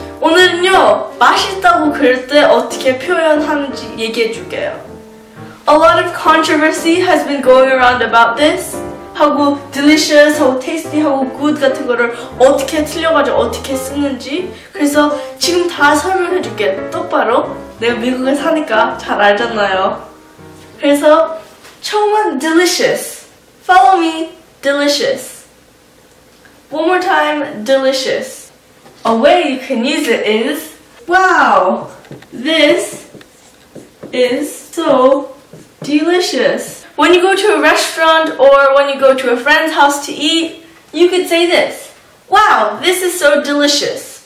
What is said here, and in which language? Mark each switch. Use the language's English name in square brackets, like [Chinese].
[Korean] 오늘은요, 맛있다고 그럴 때 어떻게 표현하는지 얘기해줄게요. [English] A lot of controversy has been going around about this. [Korean] 하고 delicious, 하고 tasty, 하고 good 같은 거를 어떻게 틀려가지고 어떻게 쓰는지. 그래서 지금 다 설명해줄게. 똑바로. 내가 미국에 사니까 잘 알잖아요. 그래서 처음은 delicious. [English] Follow me, delicious. One more time, delicious. A way you can use it is, wow, this is so delicious. When you go to a restaurant or when you go to a friend's house to eat, you could say this, wow, this is so delicious.